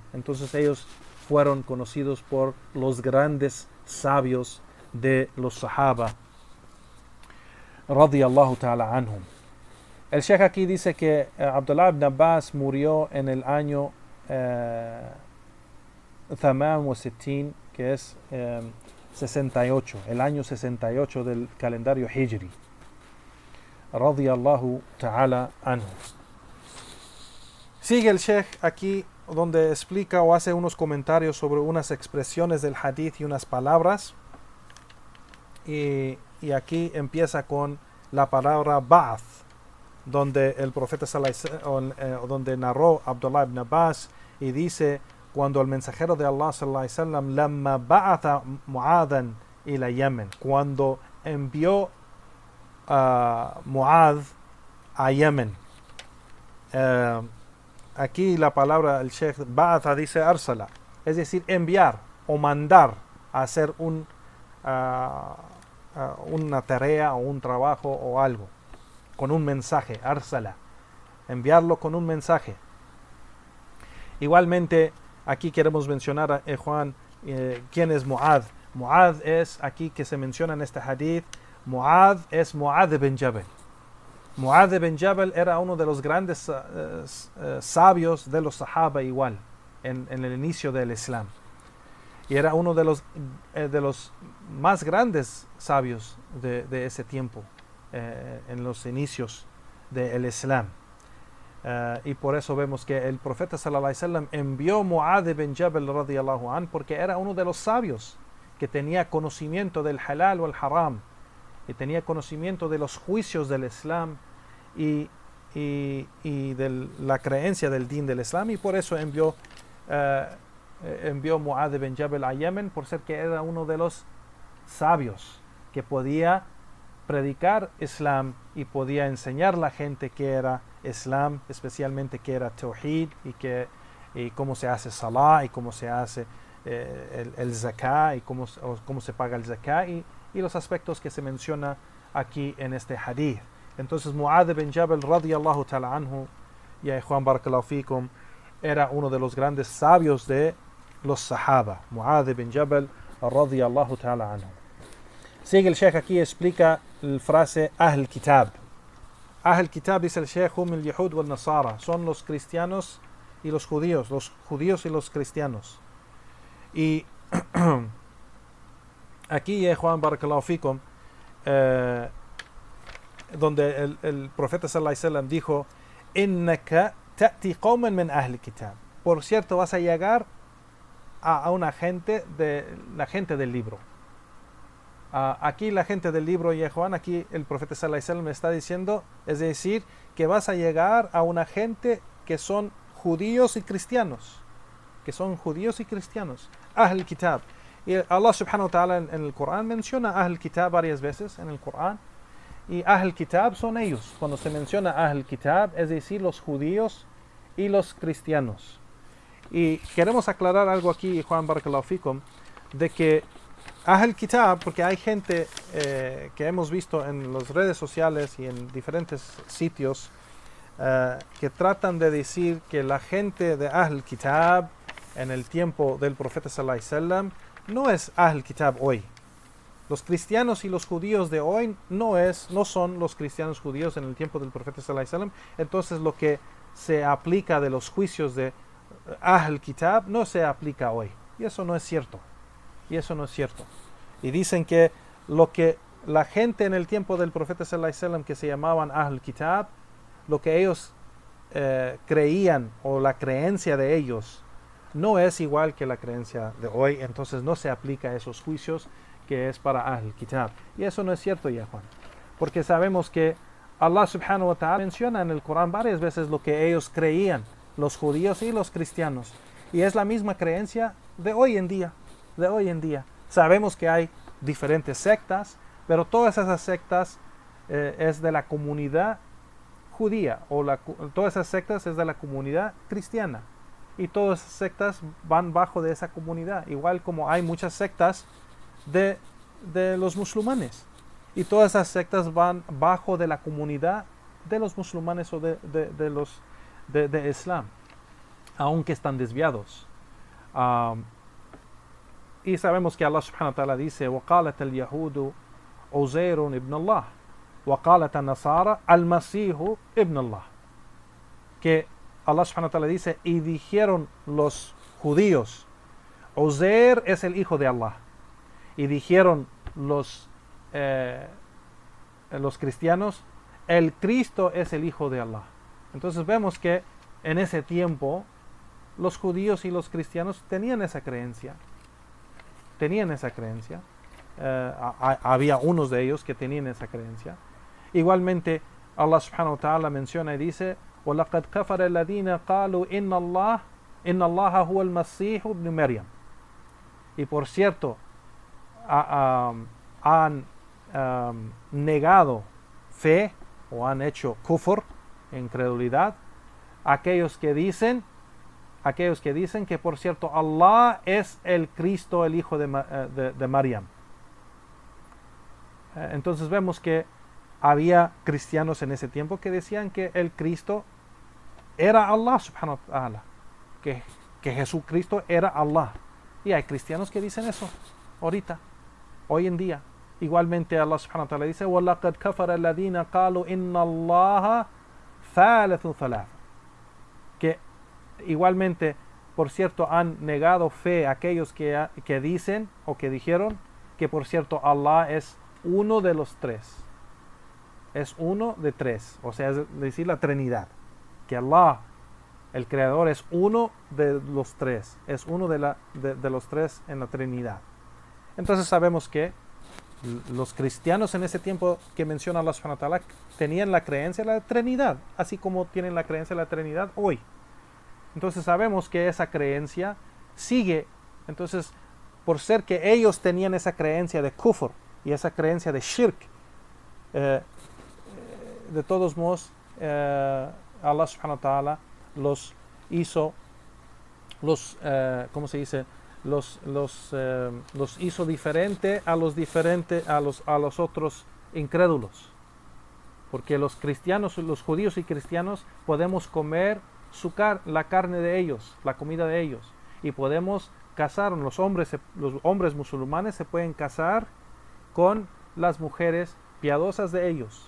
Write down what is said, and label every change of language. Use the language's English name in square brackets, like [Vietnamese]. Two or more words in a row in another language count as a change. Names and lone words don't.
[Spanish] Entonces ellos fueron conocidos por los grandes sabios de los sahaba [Arabic] رضي الله تعالى عنهم. [Spanish] El Sheikh aquí dice que Abdullah ibn Abbas murió en el año 68, que es 68, el año 68 del calendario Hijri, [Arabic] رضي الله تعالى عنه. [Spanish] Sigue el Sheikh aquí donde explica o hace unos comentarios sobre unas expresiones del hadith y unas palabras, y aquí empieza con la palabra ba'ath, donde el profeta donde narró Abdullah ibn Abbas y dice: cuando el mensajero de Allah [Arabic] صلى الله عليه وسلم لما بعث معاذا إلى اليمن, [Spanish] cuando envió a Mu'adh a Yemen. Aquí la palabra, el Sheikh ba'atha dice arsala, es decir, enviar o mandar a hacer una tarea o un trabajo o algo, con un mensaje, arsala, enviarlo con un mensaje. Igualmente, aquí queremos mencionar a Juan, quién es Mu'adh. Mu'adh es, aquí que se menciona en este hadith, Mu'adh es Mu'adh ibn Jabal. Mu'adh ibn Jabal era uno de los grandes sabios de los sahaba igual, en el inicio del Islam. Y era uno de los más grandes sabios de ese tiempo, en los inicios del Islam. Y por eso vemos que el profeta [Arabic] صلى الله عليه وسلم [Spanish] envió Mu'adh ibn Jabal [Arabic] رضي الله عن, [Spanish] porque era uno de los sabios que tenía conocimiento del halal o el haram, y tenía conocimiento de los juicios del Islam y de la creencia del din del Islam, y por eso envió Mu'adh ibn Jabal a Yemen, por ser que era uno de los sabios que podía predicar Islam y podía enseñar a la gente que era Islam, especialmente que era Tawhid, y cómo se hace Salah, y cómo se hace el Zakah, y cómo se paga el Zakah, y los aspectos que se menciona aquí en este hadith. [Arabic] Entonces Mu'adh bin Jabal رضي الله تعالى عنه، يا إخوان بارك الله فيكم, [Spanish] era uno de los grandes sabios de los Sahaba. [Arabic] Mu'adh bin Jabal رضي الله تعالى عنه. [Spanish] Sigue el Sheikh aquí, explica la frase [Arabic] أهل كتاب. أهل كتاب, [Spanish] dice el Sheikh, [Arabic] هم اليهود والنصارى, [Spanish] son los cristianos y los judíos y los cristianos. Y aquí, Juan [Arabic] بارك الله فيكم, [Spanish] donde el profeta [Arabic] صلى الله عليه وسلم dijo, إنك تأتي قوما من أهل كتاب. [Spanish] Por cierto, vas a llegar a una gente la gente del libro. Aquí la gente del libro, y Juan, aquí el profeta [Arabic] صلى الله عليه وسلم [Spanish] está diciendo, es decir, que vas a llegar a una gente que son judíos y cristianos, [Arabic] أهل كتاب. [Spanish] Y [Arabic] الله سبحانه وتعالى [Spanish] en el Corán menciona [Arabic] أهل كتاب [Spanish] varias veces en el Corán, y [Arabic] أهل كتاب [Spanish] son ellos. Cuando se menciona [Arabic] أهل كتاب, [Spanish] es decir, los judíos y los cristianos. Y queremos aclarar algo aquí, Juan [Arabic] بارك الله فيكم, [Spanish] de que [Arabic] أهل كتاب, [Spanish] porque hay gente que hemos visto en las redes sociales y en diferentes sitios que tratan de decir que la gente de [Arabic] أهل كتاب [Spanish] en el tiempo del profeta [Arabic] صلى الله عليه وسلم [Spanish] no es [Arabic] أهل كتاب [Spanish] hoy. Los cristianos y los judíos de hoy no son los cristianos judíos en el tiempo del profeta [Arabic] صلى الله عليه وسلم. [Spanish] Entonces lo que se aplica de los juicios de [Arabic] أهل كتاب [Spanish] no se aplica hoy. Y eso no es cierto. Y dicen que lo que la gente en el tiempo del profeta [Arabic] صلى الله عليه وسلم [Spanish] que se llamaban [Arabic] أهل كتاب, [Spanish] lo que ellos creían o la creencia de ellos no es igual que la creencia de hoy, entonces no se aplica a esos juicios que es para [Arabic] أهل كتاب. [Spanish] Y eso no es cierto, ya Juan, porque sabemos que [Arabic] الله سبحانه وتعالى [Spanish] menciona en el Corán varias veces lo que ellos creían, los judíos y los cristianos, y es la misma creencia de hoy en día. Sabemos que hay diferentes sectas, pero todas esas sectas es de la comunidad judía, todas esas sectas es de la comunidad cristiana, y todas esas sectas van bajo de esa comunidad, igual como hay muchas sectas de los musulmanes, y todas esas sectas van bajo de la comunidad de los musulmanes o de Islam, aunque están desviados. Y sabemos que [Arabic] الله سبحانه وتعالى dice, وَقَالَتَ الْيَهُودُ عُزَيْرٌ ابن الله, وَقَالَتَ النَّصَارَ الْمَسِيحُ ابن الله. [Spanish] Que [Arabic] الله سبحانه وتعالى [Spanish] dice, y dijeron los judíos, Uzair es el hijo de Allah. Y dijeron los cristianos, el Cristo es el hijo de Allah. Entonces vemos que en ese tiempo los judíos y los cristianos tenían esa creencia. Había unos de ellos que tenían esa creencia. Igualmente [Arabic] الله سبحانه وتعالى [Spanish] menciona y dice, [Arabic] وَلَقَدْ كَفَرَ الَّذِينَ قَالُوا إِنَّ اللَّهَ هُوَ الْمَسِيحُ ابْنُ مَرْيَمَ. [Spanish] Y por cierto, han negado fe o han hecho kufr, incredulidad, aquellos que dicen que por cierto Allah es el Cristo, el hijo de Maryam. Entonces vemos que había cristianos en ese tiempo que decían que el Cristo era [Arabic] الله سبحانه وتعالى, [Spanish] que Jesucristo era Allah. Y hay cristianos que dicen eso ahorita, hoy en día. [Arabic] Igualmente الله سبحانه وتعالى dice, وَلَقَدْ كَفَرَ الَّذِينَ قَالُوا إِنَّ اللَّهَ ثَالِثُ ثَلَاثَ. [Spanish] Que igualmente, por cierto, han negado fe aquellos que dicen o que dijeron que por cierto Allah es uno de los tres. Es uno de tres, o sea, es decir, la Trinidad. Que Allah, el Creador, es uno de los tres. Es uno de los tres en la Trinidad. Entonces sabemos que los cristianos en ese tiempo que menciona [Arabic] الله سبحانه وتعالى [Spanish] tenían la creencia de la Trinidad, así como tienen la creencia de la Trinidad hoy. Entonces sabemos que esa creencia sigue. Entonces, por ser que ellos tenían esa creencia de kufr y esa creencia de shirk, de todos modos [Arabic] الله سبحانه وتعالى [Spanish] los hizo, ¿cómo se dice? Los hizo diferente a los otros incrédulos. porque los cristianos, los judíos y cristianos podemos comer la carne de ellos, la comida de ellos, y podemos casar, los hombres musulmanes se pueden casar con las mujeres piadosas de ellos.